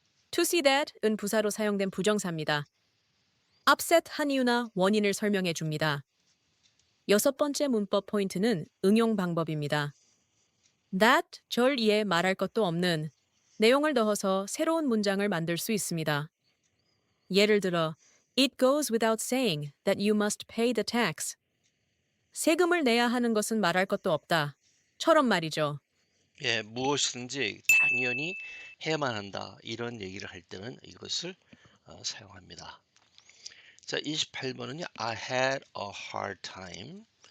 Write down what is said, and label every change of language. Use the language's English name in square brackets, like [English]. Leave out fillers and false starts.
[English] to see that [Korean] 은 부사로 사용된 부정사입니다. upset 한 이유나 원인을 설명해 줍니다. 여섯 번째 문법 포인트는 응용 방법입니다. that 절 이에 말할 것도 없는 내용을 넣어서 새로운 문장을 만들 수 있습니다. 예를 들어, [English] It goes without saying that you must pay the tax. [Korean] 세금을 내야 하는 것은 말할 것도 없다. 처럼 말이죠. 예, 무엇이든지 당연히 해야만 한다. 이런 얘기를 할 때는 이것을 사용합니다. 자, 28번은요. [English] I had a hard time.